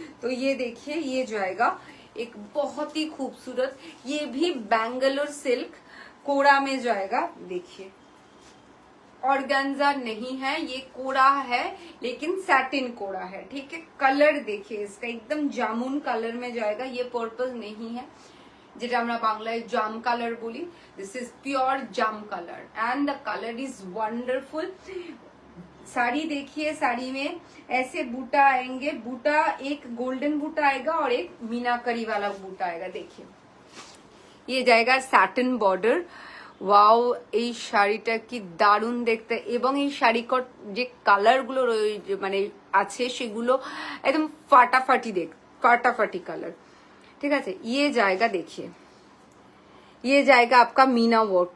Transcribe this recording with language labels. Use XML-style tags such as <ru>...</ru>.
<hi>तो ये देखिए, ये जाएगा एक बहुत ही खूबसूरत, ये भी बैंगलोर सिल्क कोरा में जाएगा। देखिए, ऑर्गेन्जा नहीं है, ये कोरा है, लेकिन सैटिन कोरा है। ठीक है, कलर देखिए इसका, एकदम जामुन कलर में जाएगा। ये पर्पल नहीं है,</hi> <bn>যেটা আমরা বাংলায় জাম কালার বলি।</bn> <en>This is pure জাম colour, and the colour is wonderful.</en> <hi>Sari देखिए, साड़ी में ऐसे बूटा आएंगे, बूटा एक गोल्डन बूटा आएगा और एक मीनाकरी वाला बूटा आएगा। देखिए, ये जाएगा सैटिन बॉर्डर।</hi> <bn>ওয়াও, এই শাড়িটা কি দারুণ দেখতে, এবং এই শাড়ির যে কালারগুলো মানে আছে সেগুলো একদম ফাটাফাটি কালার।</bn> <hi>ठीक है, ये जाएगा, देखिए ये जाएगा आपका मीना वर्क।</hi>